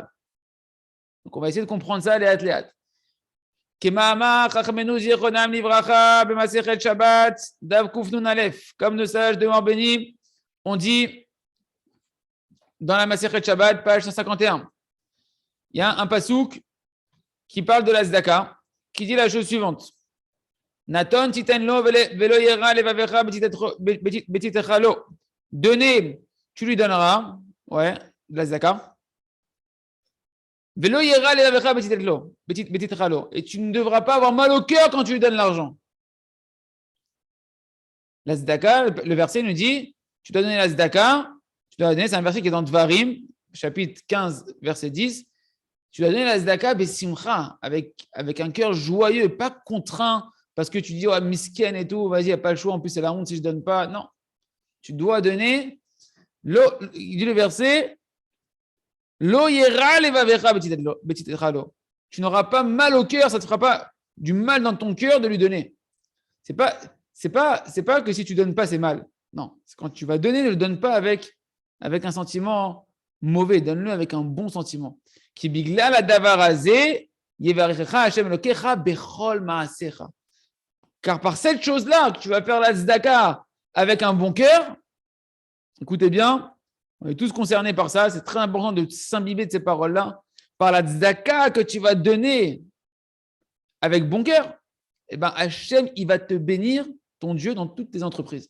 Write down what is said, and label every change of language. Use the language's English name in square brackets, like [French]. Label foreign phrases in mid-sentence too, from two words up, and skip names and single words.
[French] Donc, on va essayer de comprendre ça, [Hebrew] לאט לאט. [French] Comme nos sages de Marbeni, on dit dans la Masechet Shabbat, page 151, il y a un pasouk qui parle de la Tzedaka, qui dit la chose suivante. [Hebrew] נתון תתן לו ולא ירע לבבך בתתך לו. [French] Donner, tu lui donneras, ouais, de la Tzedaka. [Hebrew] ולא ירע לבבך בתתך לו. [French] Et tu ne devras pas avoir mal au cœur quand tu lui donnes l'argent. La Tzedaka, le verset nous dit, tu dois donner la Tzedaka, c'est un verset qui est dans Dvarim, chapitre 15, verset 10. Tu dois donner la Tzedaka besimcha, avec un cœur joyeux, pas contraint, parce que tu dis, oh, misken et tout, vas-y, il n'y a pas le choix, en plus c'est la honte si je ne donne pas. Non. Tu dois donner, il dit le verset, [Hebrew] לא ירע לבבך בתתך לו. [French] Tu n'auras pas mal au cœur, ça ne te fera pas du mal dans ton cœur de lui donner. C'est pas que si tu ne donnes pas, c'est mal. Non, c'est quand tu vas donner, ne le donne pas avec un sentiment mauvais, donne-le avec un bon sentiment. [Hebrew] כי בגלל הדבר הזה, יברכך השם אלקיך בכל מעשך. [French] Car par cette chose-là, que tu vas faire la tzedaka avec un bon cœur, écoutez bien, on est tous concernés par ça, c'est très important de s'imbiber de ces paroles-là. Par la tzedaka que tu vas donner avec bon cœur, eh ben Hashem, il va te bénir, ton Dieu, dans toutes tes entreprises.